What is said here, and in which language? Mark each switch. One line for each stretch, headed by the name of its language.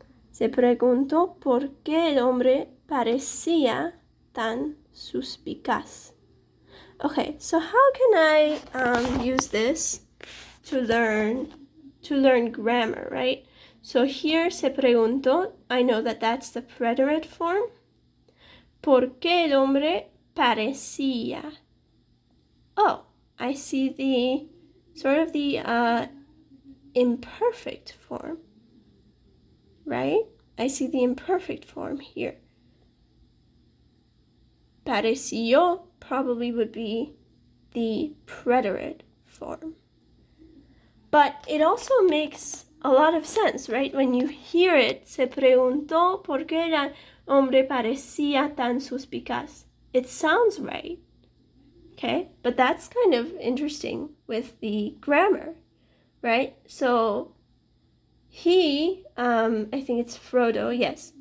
Spanish: Se preguntó por qué el hombre parecía tan suspicaz.
English: Okay, so how can I use this to learn grammar, right? So here
Spanish: se preguntó,
English: I know that that's the preterite form.
Spanish: ¿Por qué el hombre parecía?
English: Oh, I see the sort of the imperfect form, right? I see the imperfect form here. Pareció probably would be the preterite form. But it also makes a lot of sense, right? When you hear it,
Spanish: se preguntó por qué el hombre parecía tan suspicaz.
English: It sounds right, okay? But that's kind of interesting with the grammar, right? So he, I think it's Frodo, yes.